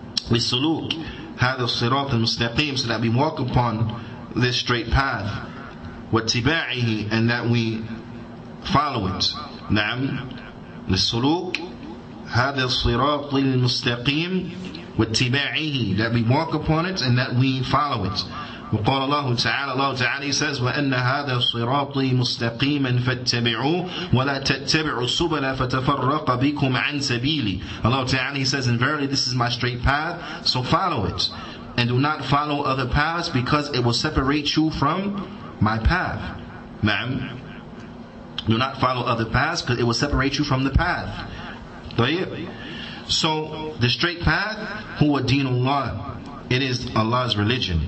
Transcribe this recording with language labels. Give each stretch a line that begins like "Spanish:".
Arabic: للسلوك هذا الصراط المستقيم,
English: so that we walk upon this straight path,
Arabic: واتباعه,
English: and that we follow it.
Arabic: نعم. للسلوك هذا الصراط المستقيم واتباعه,
English: that we walk upon it and that we follow it.
Arabic: وقال الله تعالى,
English: Allah Ta'ala says,
Arabic: وأن هذا صراطي مستقيما فاتبعوه ولا تتبعوا السبل فتفرق بكم عن سبيلي.
English: Allah Ta'ala says, and verily this is my straight path, so follow it, and do not follow other paths, because it will separate you from my path. Ma'am. Do not follow other paths, because it will separate you from the path. So the straight path,
Arabic: huwa dinullah,
English: it is Allah's religion.